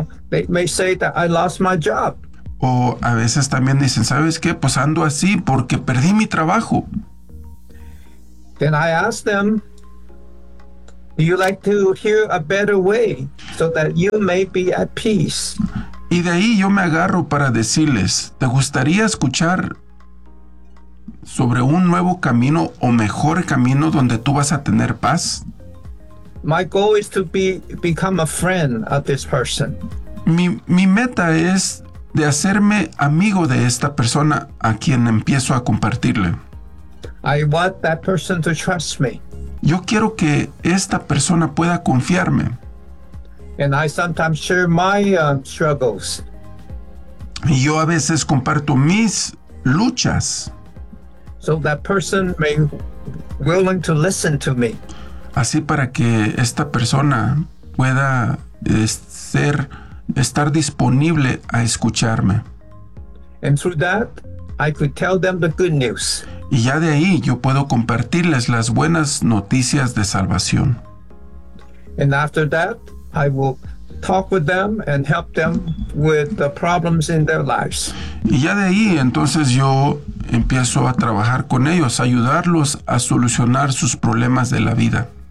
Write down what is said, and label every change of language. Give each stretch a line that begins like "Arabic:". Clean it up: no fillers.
English: They may say that I lost my job.
Spanish: O a veces también dicen, ¿sabes qué? Pues ando así porque perdí mi trabajo.
English: Then I ask them, do you like to hear a better way so that you may be at peace?
Spanish: Y de ahí yo me agarro para decirles, ¿te gustaría escuchar sobre un nuevo camino o mejor camino donde tú vas a tener paz?
English: My goal is to become a friend of this person.
Spanish: Mi meta es de hacerme amigo de esta persona a quien empiezo a compartirle.
English: I want that person to trust me.
Spanish: Yo quiero que esta persona pueda confiarme.
English: And I sometimes share my struggles.
Spanish: Y yo a veces comparto mis luchas.
English: So that person may be willing to listen to me.
Spanish: Así para que esta persona pueda estar disponible a escucharme.
English: And through that, I could tell them the good news.
Spanish: Y ya de ahí yo puedo compartirles las buenas noticias de salvación.
English: And after that, I will talk with them and help them with the problems in their lives.
Spanish: Y ya de ahí, entonces yo empiezo a trabajar con ellos, ayudarlos a solucionar sus problemas de la vida.